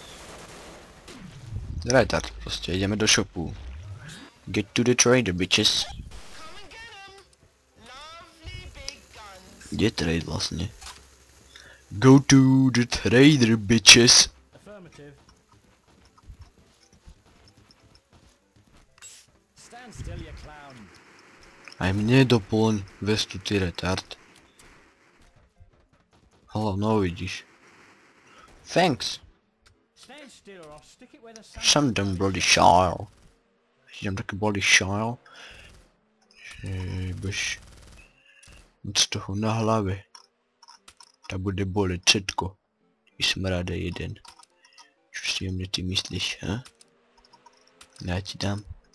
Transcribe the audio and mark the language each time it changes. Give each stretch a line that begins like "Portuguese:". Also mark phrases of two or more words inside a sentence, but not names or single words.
Slovak: Retard, proste, ideme do shopu.
English: Get to the trader, bitches.
Slovak: Kde je trade vlastne?
English: Go to the trader, bitches. Affirmative. Stand still, you clown.
Slovak: Aj mne doplň vestu, ty retard. No vidíš.
English: Thanks. Stand still or I'll stick it where the sun. Some dumb bloody shile.
Slovak: Idem taký
English: bloody shile.
Slovak: Že budeš z toho na hlave. Ta bude bolet všetko. I smrade jeden. Čo si o mne ty myslíš, ha? Ja ti dám.